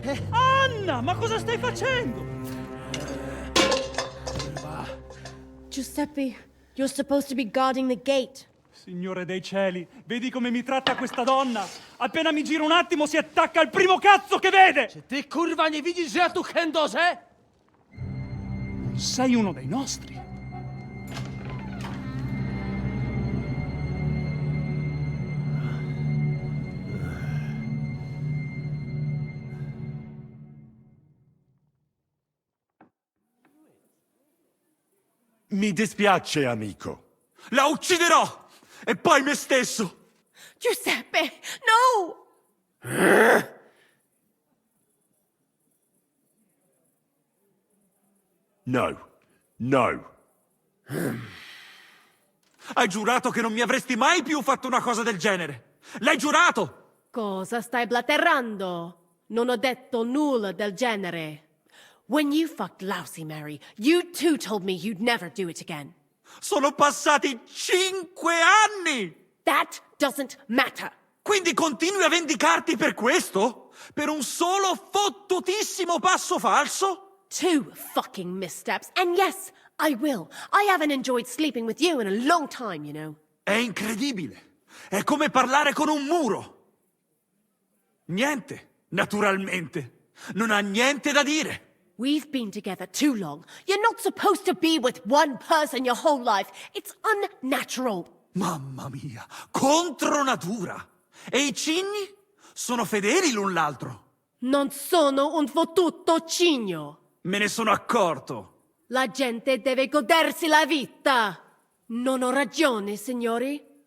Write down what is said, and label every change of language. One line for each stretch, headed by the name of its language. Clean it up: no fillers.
Italian: Anna, ma cosa stai facendo?
English: Giuseppe, you're supposed to be guarding the gate.
Italian: Signore dei cieli, vedi come mi tratta questa donna? Appena mi giro un attimo si attacca al primo cazzo che vede!
Polish: Czy ty kurwa nie widzisz, że ja tu chędożę?
Italian: Sei uno dei nostri. Mi dispiace, amico. La ucciderò! E poi me stesso! Giuseppe, no! No. No. Hai giurato che non mi avresti mai più fatto una cosa del genere! L'hai giurato! Cosa stai blatterando? Non ho detto nulla del genere.
English: When you fucked Lousy Mary, you too told me you'd never do it again.
Italian: Sono passati 5 anni!
English: That doesn't matter.
Italian: Quindi continui a vendicarti per questo? Per un solo fottutissimo passo falso?
English: 2 fucking missteps, and yes, I will. I haven't enjoyed sleeping with you in a long time, you know.
Italian: È incredibile. È come parlare con un muro. Niente, naturalmente. Non ha niente da dire.
English: We've been together too long. You're not supposed to be with one person your whole life. It's unnatural.
Italian: Mamma mia, contro natura. E i cigni? Sono fedeli l'un l'altro. Non sono un fottuto cigno. Me ne sono accorto. La gente deve godersi la vita. Non ho ragione, signori?